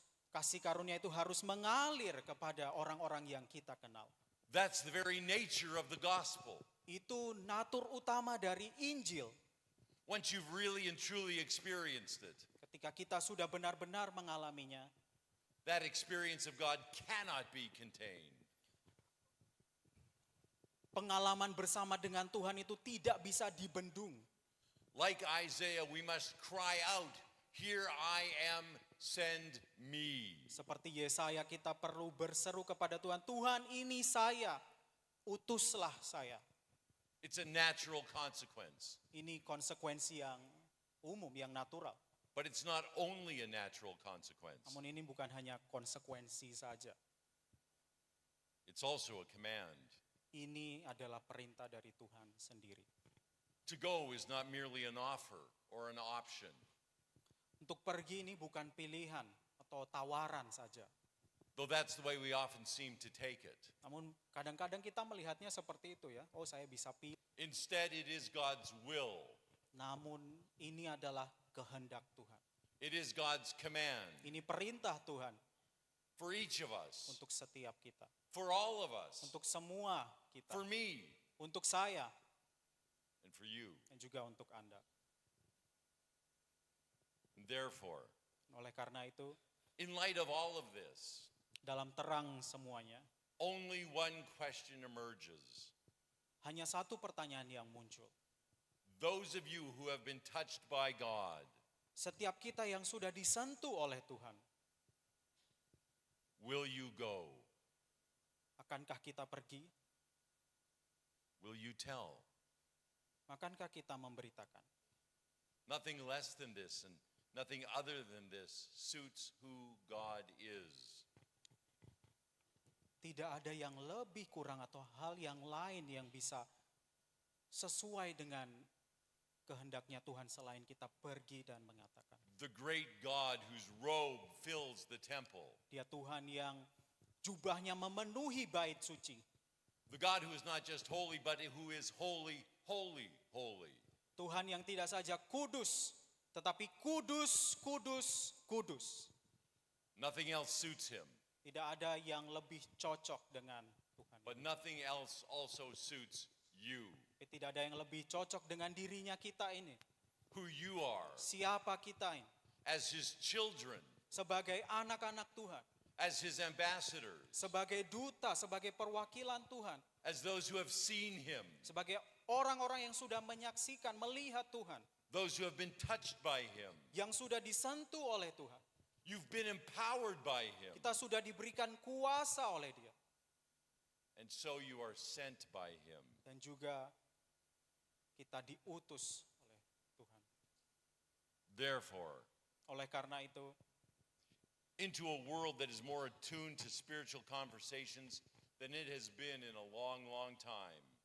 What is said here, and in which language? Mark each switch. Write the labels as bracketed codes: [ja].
[id] Kasih karunia itu harus mengalir kepada orang-orang yang kita kenal. [en] That's the very nature of the gospel. [id] Itu natur utama dari Injil. [en] Once you've really and truly experienced it, [id] Ketika kita sudah benar-benar mengalaminya, [en] that experience of God cannot be contained. [id] pengalaman bersama dengan Tuhan itu tidak bisa dibendung. [en] Like Isaiah, we must cry out, "Here I am, send me." [id] Seperti Yesaya, kita perlu berseru kepada Tuhan, Tuhan ini saya, utuslah saya. [en] It's a natural consequence. [id] Ini konsekuensi yang umum, yang natural. [en] But it's not only a natural consequence, [id] Namun ini bukan hanya konsekuensi saja. [en] it's also a command. [id] Ini adalah perintah dari Tuhan sendiri. [en] To go is not merely an offer or an option. [id] Untuk pergi ini bukan pilihan atau tawaran saja. [en] Though that's the way we often seem to take it. [id] Namun kadang-kadang kita melihatnya seperti itu ya. Oh, saya bisa pilih. [en] Instead, it is God's will. [id] Namun ini adalah kehendak Tuhan. [en] It is God's command [id] Ini perintah Tuhan [en] for each of us, [id] untuk setiap kita. [en] for all of us, [id] Untuk semua kita. [en] for me, [id] Untuk saya [en] and for you. [id] dan juga untuk Anda. [en] And therefore, [id] Oleh karena itu, [en] in light of all of this, [id] dalam terang semuanya, [en] only one question emerges. [id] hanya satu pertanyaan yang muncul. [en] Those of you who have been touched by God, [id] Setiap kita yang sudah disentuh oleh Tuhan, [en] will you go? [id] akankah kita pergi? [en] Will you tell? [id] Akankah kita memberitakan? [en] Nothing less than this and nothing other than this suits who God is. [id] Tidak ada yang lebih kurang atau hal yang lain yang bisa sesuai dengan kehendaknya Tuhan selain kita pergi dan mengatakan. [en] The great God whose robe fills the temple. [id] Dia Tuhan yang jubahnya memenuhi bait suci. [en] The God who is not just holy, but who is holy, holy, holy. [id] Tuhan yang tidak saja kudus, tetapi kudus, kudus, kudus. [en] Nothing else suits him, [id] Tidak ada yang lebih cocok dengan Tuhan. [en] but nothing else also suits you, [id] Tidak ada yang lebih cocok dengan dirinya kita ini. [en] who you are, [id] Siapa kita ini? [en] as his children, [id] Sebagai anak-anak Tuhan. [en] as his ambassadors, [id] Sebagai duta, sebagai perwakilan Tuhan. [en] as those who have seen him, [id] Sebagai orang-orang yang sudah menyaksikan, melihat Tuhan. [en] those who have been touched by him. [id] Yang sudah disentuh oleh Tuhan. [en] You've been empowered by him, [id] Kita sudah diberikan kuasa oleh dia. [en] and so you are sent by him. [id] Dan juga kita diutus oleh Tuhan. [en] Therefore, [id] Oleh karena itu, [en] into a world that is more attuned to spiritual conversations than it has been in a long, long time,